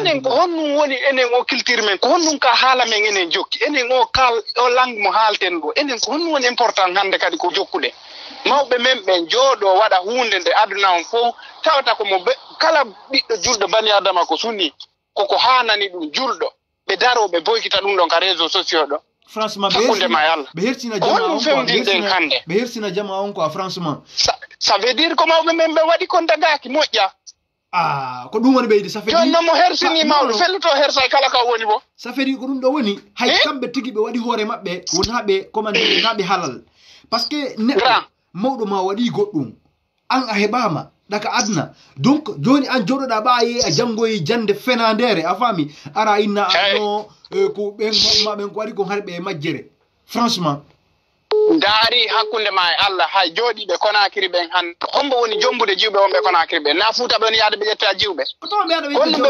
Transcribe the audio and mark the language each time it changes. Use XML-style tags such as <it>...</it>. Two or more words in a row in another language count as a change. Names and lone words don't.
<ff>enen ko honno woni enen o culture men ko honno ka hala men enen jokki enen o kal o langue mo halten do enen ko honno woni important hande kadi ko jokkude mawbe men ben jodo wada hunde nde aduna on fo tawta ko mo kala biddo juldo bani adama ko sunni koko hanani dum juldo be darobe boykita dum don ka</ff> <fr>réseaux sociaux</fr> <ff>do franchement be hertina jama on</ff> <fr>quoi franchement ça veut dire comment même</fr> <ff>be wadi kon dagaki mojja ko dum woni beede</ff> <fr>ça fait</fr> <ff>non mo hersini mawdo felluto hersay kala ka woni bo</ff> <fr>ça fait</fr> <ff>ko dum do woni hay kambe tigi be wadi hore mabbe won habe commande nabe halal</ff> <fr>parce que</fr> <ff>mawdo ma wadi goddum an a hebama daka adna donc joni an jododa baaye a jangoyi jande fenandere a fami ara inna no ko ben ko wadi ko harbe majjere franchement dari hakkunde ma Allah hay jodi be Konakiri ben han hombo woni jombude jiwbe wonbe Konakiri ben na fuuta ben yaade be jetta jiwbe on be</ff>